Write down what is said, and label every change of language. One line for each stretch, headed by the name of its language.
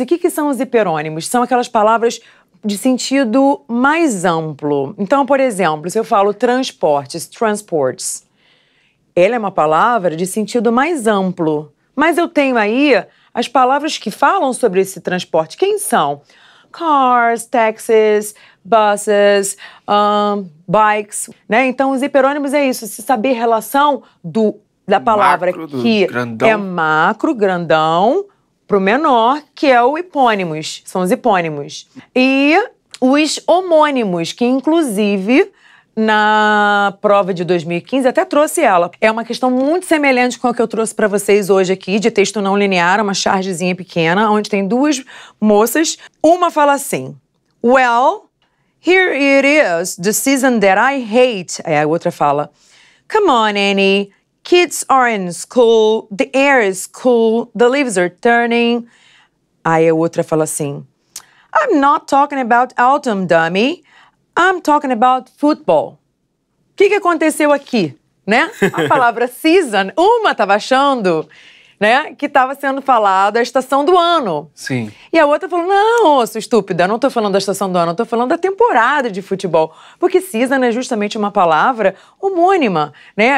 Portuguese: E o que são os hiperônimos? São aquelas palavras de sentido mais amplo. Então, por exemplo, se eu falo transportes, ela é uma palavra de sentido mais amplo. Mas eu tenho aí as palavras que falam sobre esse transporte. Quem são?
English: Cars, taxis, buses, bikes, né?
Portuguese: Então, os hiperônimos é isso, se saber a relação da palavra que grandão. É macro, grandão, pro menor, que é o hipônimos, são os hipônimos. E os homônimos, que inclusive na prova de 2015 até trouxe ela. É uma questão muito semelhante com a que eu trouxe para vocês hoje aqui, de texto não linear, uma chargezinha pequena, onde tem duas moças. Uma fala assim,
English: well, here it is, the season that I hate.
Portuguese: Aí a outra fala,
English: come on, Annie, kids are in school, the air is cool, the leaves are turning.
Portuguese: Aí a outra fala assim,
English: I'm not talking about autumn, dummy. I'm talking about football.
Portuguese: O que aconteceu aqui, né? A palavra season, uma estava achando, né, que estava sendo falada a estação do ano. Sim. E a outra falou, não, sua estúpida, eu não estou falando da estação do ano, eu estou falando da temporada de futebol. Porque season é justamente uma palavra homônima, né?